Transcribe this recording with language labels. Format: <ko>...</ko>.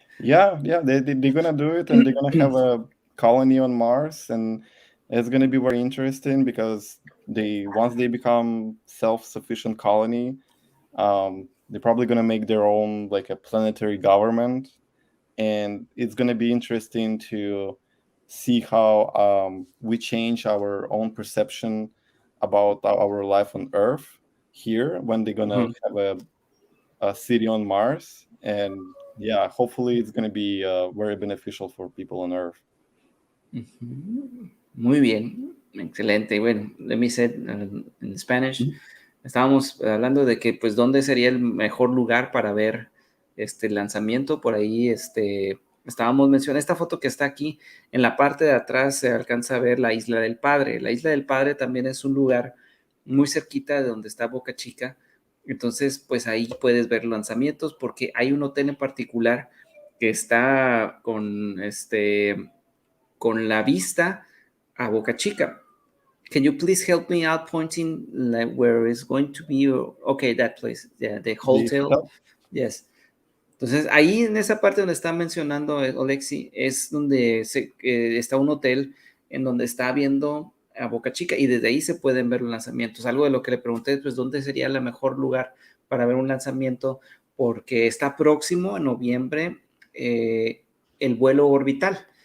<en>Yeah, yeah, they're gonna do it, and they're gonna have a colony on Mars, and it's gonna be very interesting because they once they become self-sufficient colony, they're probably gonna make their own like a planetary government, and it's going to be interesting to see how we change our own perception about our life on Earth here when they're going to Mhm. have a city on Mars. And yeah, hopefully it's going to be very beneficial for people on Earth.</en> <es>Ujú. Muy bien, excelente. Bueno,</es> <en>let me say in Spanish.</en> <es>Estábamos hablando de que, pues, dónde sería el mejor lugar para ver este lanzamiento. Por ahí, estábamos mencionando esta foto que está aquí. En la parte de atrás se alcanza a ver la Isla del Padre. La Isla del Padre también es un lugar muy cerquita de donde está Boca Chica. Entonces, pues ahí puedes ver lanzamientos porque hay un hotel en particular que está con la vista a Boca Chica.</es> <en>Can you please help me out pointing like where is going to be? Okay, that place, yeah, the The hotel. hotel? Yes.</en> <es>Entonces, ahí en esa parte donde está mencionando Olexy, es donde está un hotel en donde está viendo a Boca Chica y desde ahí se pueden ver los lanzamientos. Algo de lo que le pregunté, pues, ¿dónde sería el mejor lugar para ver un lanzamiento? Porque está próximo en noviembre el vuelo orbital.</es>